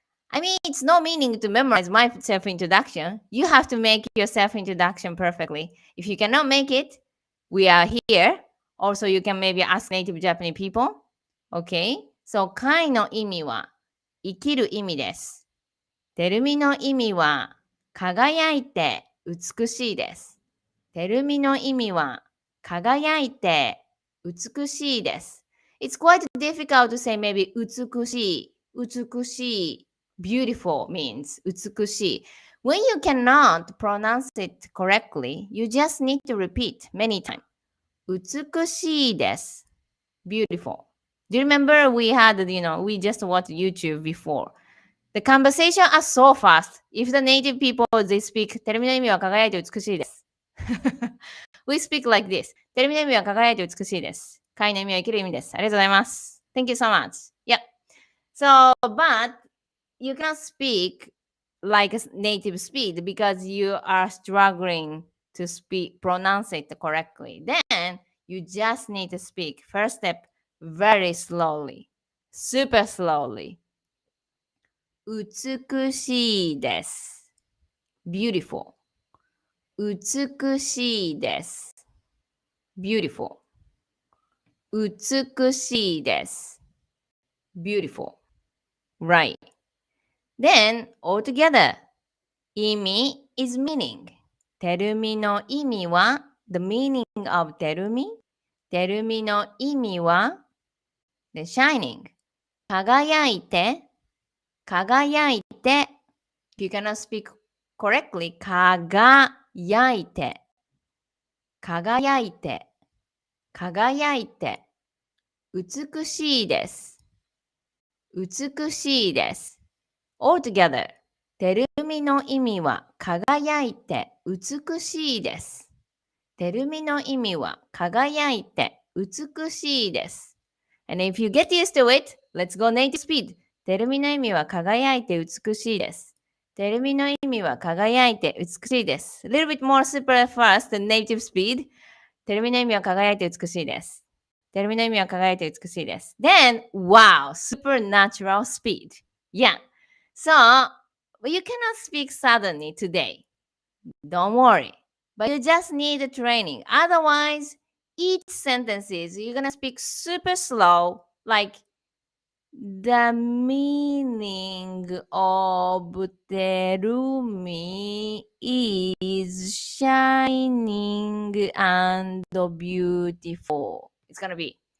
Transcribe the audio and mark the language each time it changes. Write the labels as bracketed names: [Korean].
[English] I mean, it's no meaning to memorize my self-introduction. You have to make your self-introduction perfectly. If you cannot make it, we are here. Also, you can maybe ask native Japanese people. Okay? [Japanese] So, 貝の意味は生きる意味です。てるみの意味は輝いて美しいです。てるみの意味は輝いて美しいです。 [English] It's quite difficult to say maybe 美しい、美しい。 Beautiful means 美しい。 When you cannot pronounce it correctly, you just need to repeat many times. [Japanese] 美しいです。 [English] Beautiful. Do you remember we we just watched YouTube before? The conversation are so fast. If the native people, they speak, [Japanese] テレビの意味は輝いて美しいです。 [English] We speak like this. [Japanese] テレビの意味は輝いて美しいです。会の意味は生きる意味です。ありがとうございます。 [English] Thank you so much. Yep. So, but you can speak like a native speed because you are struggling to pronounce it correctly. Then you just need to speak. First step, very slowly, super slowly. [Japanese] 美しいです。 [English] Beautiful. [Japanese] 美しいです。 [English] Beautiful. [Japanese] 美しいです。 [English] Beautiful. Right. Then, all together. 意味 is meaning. [Japanese] てるみの意味は [English] the meaning of てるみ。 [Japanese] てるみの意味は [English] the shining. [Japanese] 輝いて、輝いて。 [English] If you cannot speak correctly, [Japanese] 輝いて、輝いて、輝いて。美しいです。美しいです。 [English] All together. [Japanese] てるみの意味は輝いて美しいです。てるみの意味は輝いて美しいです。 [English] And if you get used to it, let's go native speed. [Japanese] てるみの意味は輝いて美しいです。てるみの意味は輝いて美しいです。 [English] A little bit more super fast than native speed. [Japanese] てるみの意味は輝いて美しいです。てるみの意味は輝いて美しいです。 [English] Then, wow, supernatural speed. Yeah. So, you cannot speak suddenly today. Don't worry. But you just need the training. Otherwise, each sentences, you're gonna speak super slow, like the meaning of Terumi is shining and beautiful. It's gonna be.